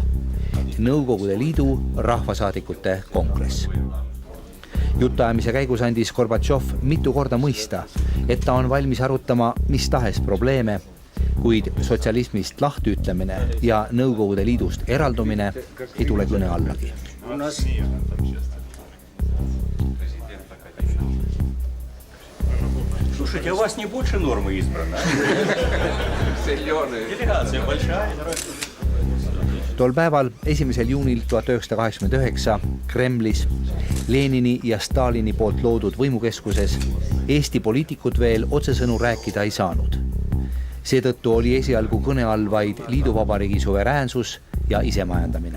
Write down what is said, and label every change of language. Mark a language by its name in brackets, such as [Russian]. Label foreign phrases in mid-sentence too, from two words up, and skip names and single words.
[Estonian] Nõukogude Liidu rahvasaadikute kongress. Jutuajamise käigus andis Gorbatšov mitu korda mõista, et ta on valmis arutama mis tahes probleeme, kuid sotsialismist lahtiütlemine ja Nõukogude Liidust eraldumine ei tule kõne allagi. [Russian] Слушайте, а у вас не больше нормы избрано? Делегация большая. [Estonian] Tol päeval 1. juunil 1989 Kremlis Lenini ja Stalini poolt loodud võimukeskuses Eesti poliitikud veel otsesõnu rääkida ei saanud. Seetõttu oli esialgu kõne all vaid liiduvabariigi suveräänsus ja isemajandamine.